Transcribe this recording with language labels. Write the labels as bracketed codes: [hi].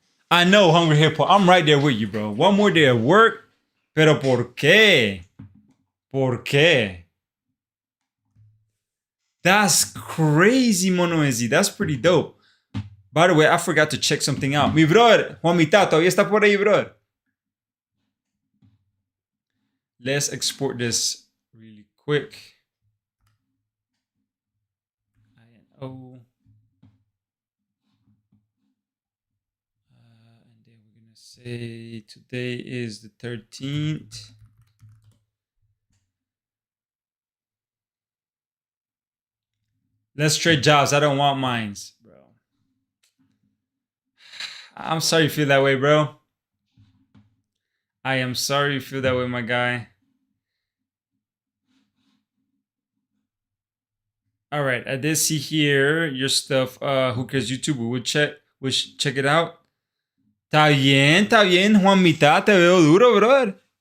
[en] I know, Hungry Hippo. I'm right there with you, bro. One more day of work. [es] Pero por qué? ¿Por qué? [en] That's crazy, Mono and Z. That's pretty dope. By the way, I forgot to check something out. [es] Mi brother, Juanita, todavía está por ahí, brother. [en] Let's export this really quick. INO. And then we're going to say today is the 13th. Let's trade jobs. I don't want mines, bro. I'm sorry you feel that way, bro. I am sorry you feel that way, my guy. All right, I did see here your stuff. Who cares YouTube? We'll check it out. [es] Está bien, Juanita, te veo duro, brother.